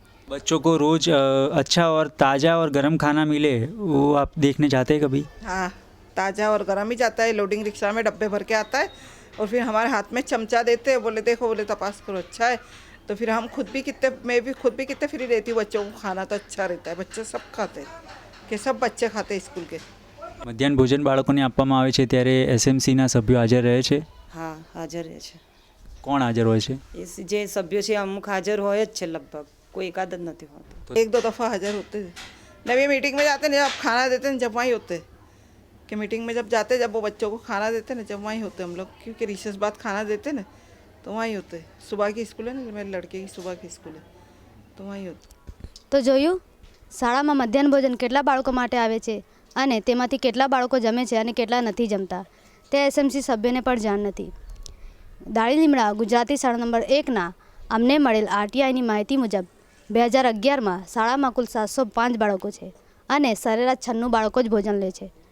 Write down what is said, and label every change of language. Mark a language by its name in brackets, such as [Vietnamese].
[Hindi] बच्चों को रोज़ अच्छा और ताज़ा और गर्म खाना मिले, वो आप देखने जाते हैं कभी? हाँ, ताज़ा और गर्म ही जाता है, लोडिंग रिक्शा में डब्बे भर के आता है और फिर हमारे हाथ में चमचा देते हैं, बोले देखो, बोले तपास करो, अच्छा है। तो फिर हम मैं भी खुद भी कितने फ्री देती हूँ, बच्चों को खाना तो अच्छा रहता है, बच्चे सब खाते हैं कि सब बच्चे खाते हैं स्कूल के। [Gujarati] મધ્યાહન ભોજન બાળકોને આપવામાં આવે છે ત્યારે એસએમસીના સભ્યો હાજર રહે છે? હા હાજર રહે છે. કોણ હાજર હોય છે? એ જે સભ્યો છે અમુક હાજર હોય જ છે, લગભગ કોઈ એકાદ જ નથી હોતું. [Hindi] एक दो दफ़ा हाजिर होते हैं, जब ये मीटिंग में जाते हैं, जब खाना देते हैं, जब वहीं होते हैं कि मीटिंग में जब जाते हैं, जब वो बच्चों को खाना देते हैं ना, जब वहीं होते हैं हम लोग, क्योंकि रिसेस बाद खाना देते हैं ना, तो वहीं होते हैं। सुबह की स्कूल है ना, मेरे लड़के की सुबह की स्कूल है, तो वहीं होते। [Gujarati] તો જોયું, શાળામાં મધ્યાહન ભોજન કેટલા બાળકો માટે આવે છે અને તેમાંથી કેટલા બાળકો જમે છે અને કેટલા નથી જમતા તે એસએમસી સભ્યને પણ જાણ નથી. દાળી લીમડા ગુજરાતી શાળા નંબર 1ના અમને મળેલ આરટીઆઈની માહિતી મુજબ 2011માં શાળામાં કુલ 705 બાળકો છે અને સરેરાશ 96 બાળકો જ ભોજન લે છે.